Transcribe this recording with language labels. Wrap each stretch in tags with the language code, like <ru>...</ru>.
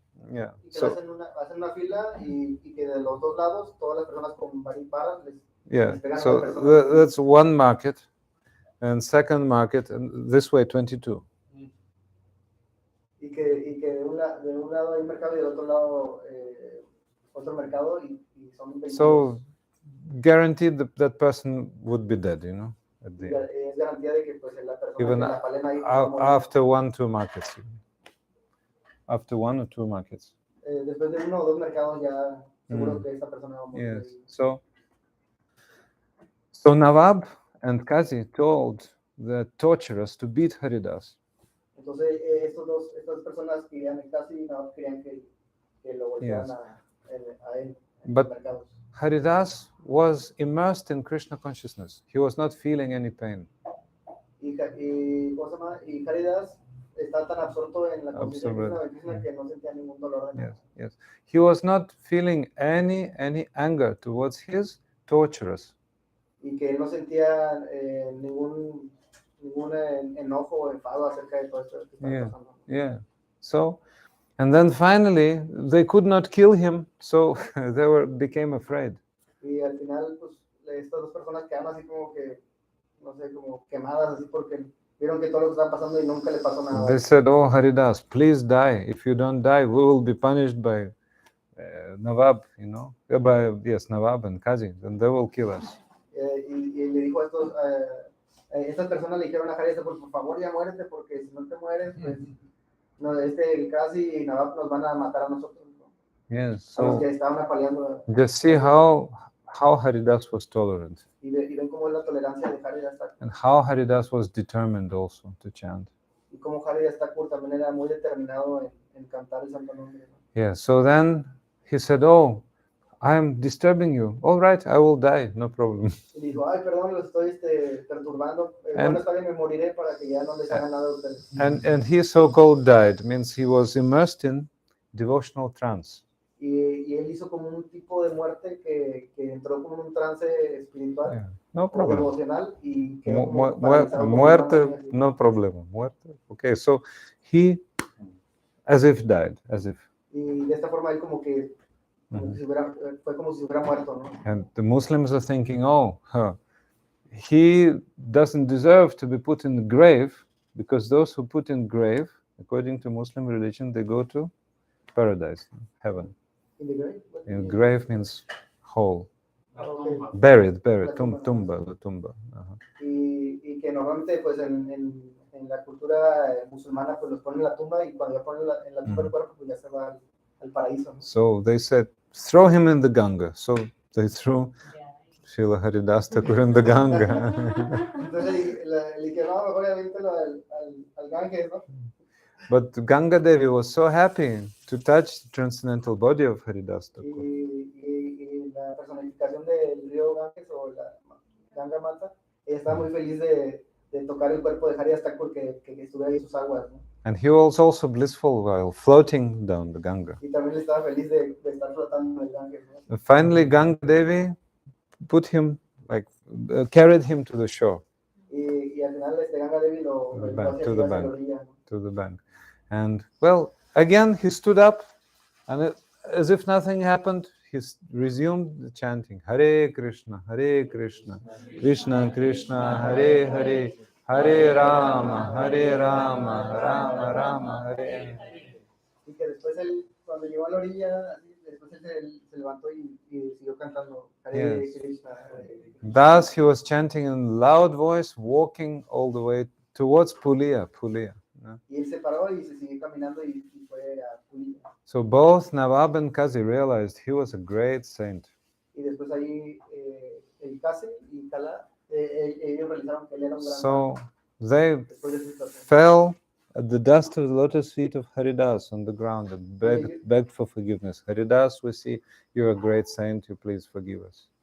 <en>Yeah.</en> <es>So hacen una fila y que de los dos lados todas las personas con varas</es> <en>yeah. So that's one market, and second market, and this way 22.</en> <es>Y que de un lado hay mercado y del otro lado otro mercado y son 22.</es> <en>So guaranteed that person would be dead, you know. At the end.</en> <es>Es garantía de que pues la persona</es> <en>even</en> <es>que la palena ahí</es> <en>after 1-2 markets. After 1 or 2 markets.</en> <es>Después de 1 o 2 mercados ya seguro Mm. que esta persona va a morir.</es> <en>Yes. So Nawab and Qazi told the torturers to beat Haridas.</en> <es>Entonces estas personas querían, casi no querían que lo golpearan</es> <en>Yes.</en> <es>a él en</es> <en>But</en> <es>los mercados.</es> <en>Haridas was immersed in Krishna consciousness. He was not feeling any pain.</en> <es>¿Cómo se llama? Y Haridas está tan absorto en la conciencia de</es> <en>Absorbed.</en> <es>Krishna que no sentía ningún dolor de nada.</es> <en>Yes. He was not feeling any anger towards his torturers.</en> <es>Y que él no sentía ningún enojo o enfado acerca de todo esto que estaba pasando.</es> <en>Yeah. So, and then finally, they could not kill him, so they became afraid.</en> <es>Y al final, pues, estas dos personas quedaron así como que, no sé, como quemadas, así porque vieron que todo lo que estaba pasando y nunca le pasó nada.</es> <en>They said, "Oh Haridas, please die. If you don't die, we will be punished by Nawab, Nawab and Qazi, then they will kill us."</en> <es>Y le dijo a estas personas le dijeron a Haridasa, por favor ya muérete, porque si no te mueres, pues no, el Qazi y Nawab nos van a matar a nosotros.</es> <en>Yes.</en> <es>A los</es> <en>So</en> <es>que estaban apaleando.</es> <en>just see how Haridas was tolerant.</en> <es>Y ven cómo es la tolerancia de Haridasa Thakura.</es> <en>And how Haridas was determined also to chant.</en> <es>Y cómo Haridasa Thakura también era muy determinado en cantar el santo nombre.</es> <en>Yeah, so then he said, "Oh, I'm disturbing you. All right, I will die, no problem."</en> <es>Y dijo, ay, perdón, los estoy perturbando. Bueno, está bien, me moriré para que ya no les haga nada a ustedes.</es> <en>And he so-called died, means he was immersed in devotional trance.</en> <es>Y él hizo como un tipo de muerte que entró como en un trance espiritual,</es> <en>Yeah, no</en> <es>o</es> <en>problem.</en> <es>emocional, y que Muerte, no problema. Muerte.</es> <en>Okay, so he, as if died, as if.</en> <es>Y de esta forma él como que fue como si hubiera muerto, ¿no?</es> <en>And the Muslims are thinking, oh, he doesn't deserve to be put in the grave, because those who put in grave, according to Muslim religion, they go to paradise, heaven. In the grave? In grave means hole. Okay. Buried, tumba.</en> <es>Y que normalmente pues en la cultura musulmana pues los ponen en la tumba, y cuando ya ponen en la tumba el cuerpo pues ya se va al paraíso, ¿no?</es> <en>So they said, throw him in the Ganga. So they threw Srila Haridasa Thakura in the Ganga.</en> <es>Entonces le dije, no, mejor avíntalo al Ganges, ¿no?</es> <en>But Ganga Devi was so happy to touch the transcendental body of Haridasa Thakura.</en> <es>Y la personificación del río Ganges, o la Ganga Mata, ella estaba muy feliz de tocar el cuerpo de Haridasa Thakura que estuviera ahí en sus aguas, ¿no?</es> <en>And he was also blissful while floating down the Ganga.</en> <es>Y también estaba feliz de estar flotando en el Ganges, ¿no?</es> <en>And finally, Ganga Devi put him, carried him to the shore.</en> <es>Y al final Ganga Devi lo</es> <en>to the bank, to the bank. And well, again he stood up, and as if nothing happened, he resumed the chanting, Hare Krishna, Krishna Krishna, Hare Hare, Hare Rama, Rama Rama, Hare.</en> <es>Y que después él, cuando llegó a la orilla, después él se levantó y siguió cantando Hare Krishna, Hare Krishna.</es> <en>Thus he was chanting in loud voice, walking all the way towards Pulia.</en> <es>Y él se paró y se siguió caminando y fue a Pulia.</es> <en>So both Nawab and Qazi realized he was a great saint.</en> <es>Y después ahí el Qazi y Kala, ellos realizaron que él era un gran.</es> <en>So they fell at the dust of the lotus feet of Haridas on the ground and begged for forgiveness. Haridas, we see you're a great saint, you please forgive us.</en>